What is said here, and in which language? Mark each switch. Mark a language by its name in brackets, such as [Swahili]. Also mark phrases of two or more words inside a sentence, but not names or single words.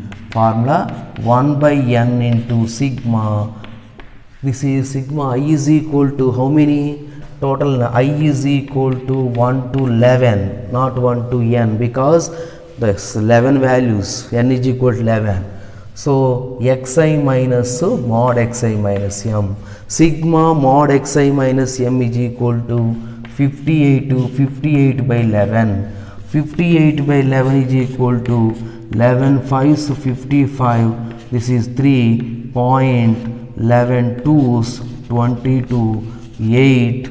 [English] Formula 1 by n into sigma. This is sigma I is equal to how many? Total I is equal to 1 to 11, not 1 to n, because this 11 values, n is equal to 11. So xi minus mod xi minus m. Sigma mod xi minus m is equal to 58 to 58 by 11. 58 by 11 is equal to 11 5s 55. This is 3.11 2s 22 8.